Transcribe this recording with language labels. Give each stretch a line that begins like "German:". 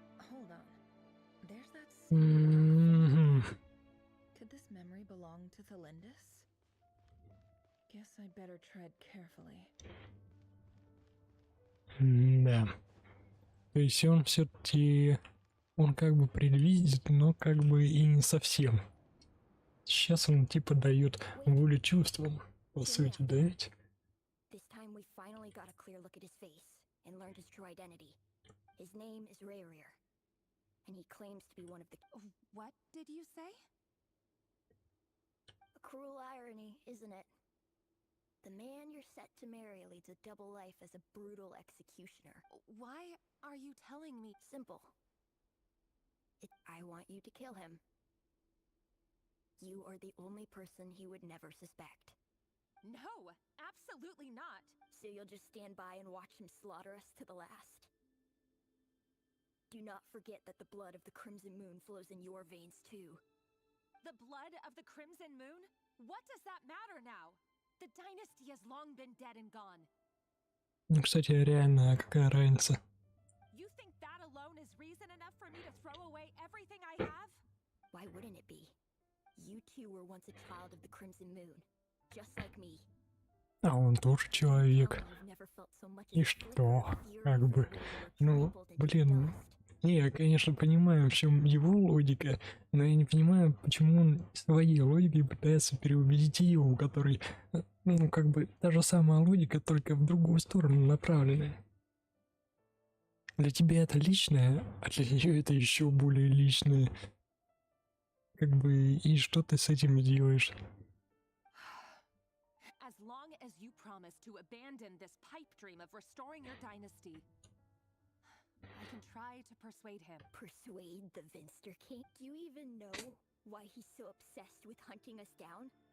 English: Hold on. There's that same Could this memory belong to Thelindis? Guess I better tread carefully.
Russian: Да. То есть он все-таки, он как бы предвидит, но как бы и не совсем. Сейчас он типа дает волю чувствам, по сути, да ведь?
English: This time we finally got a clear look at his face and learned his true identity. His name is Rerir, and he claims to be one of the... What did you say? A cruel irony, isn't it? The man you're set to marry leads a double life as a brutal executioner. Why are you telling me? Simple. I want you to kill him. You are the only person he would never suspect. No, absolutely not. So you'll just stand by and watch him slaughter us to the last? Do not forget that the blood of the Crimson Moon flows in your veins too. The blood of the Crimson Moon? What does that matter now? The dynasty has long been dead and gone.
Russian: Ну, кстати, реально, какая разница?
English: You think that alone is reason enough for me to throw away everything I have? Why wouldn't it be? You two were once a child of the Crimson Moon, just like me.
Russian: А он тоже человек. И что? Как бы, ну, блин, я, конечно, понимаю, в чем его логика, но я не понимаю, почему он своей логикой пытается переубедить ее, у которой, ну, как бы, та же самая логика, только в другую сторону направленная. Для тебя это личное, а для нее это еще более личное. Как бы, и что ты с этим делаешь?
English: As long as you promise to abandon this pipe dream of restoring your dynasty, I can try to persuade him. Persuade the Vinster King? Do you even know why he's so obsessed with hunting us down?